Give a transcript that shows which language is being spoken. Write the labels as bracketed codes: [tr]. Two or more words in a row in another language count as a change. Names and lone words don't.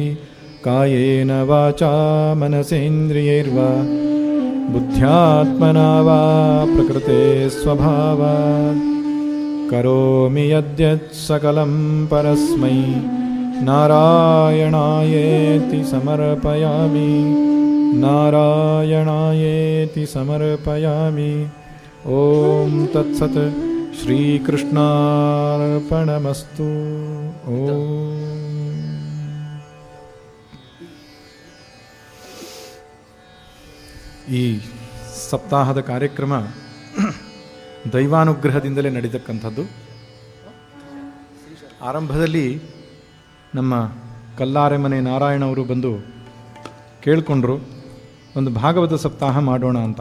[sa] कायेन वाचा मनसेन्द्रियैर्वा बुद्ध्यात्मना वा प्रकृते स्वभावात् करोमि यद्यत् सकलं परस्मै नारायणायेति समर्पयामि, नारायणायेति समर्पयामि. ॐ तत्सत्. श्रीकृष्णार्पणमस्तु. [kn] ॐ ಈ ಸಪ್ತಾಹದ ಕಾರ್ಯಕ್ರಮ ದೈವಾನುಗ್ರಹದಿಂದಲೇ ನಡೆದಕ್ಕಂಥದ್ದು. ಆರಂಭದಲ್ಲಿ ನಮ್ಮ ಕಲ್ಲಾರೆಮನೆ ನಾರಾಯಣ ಅವರು ಬಂದು ಕೇಳಿಕೊಂಡ್ರು, ಒಂದು ಭಾಗವತ ಸಪ್ತಾಹ ಮಾಡೋಣ ಅಂತ.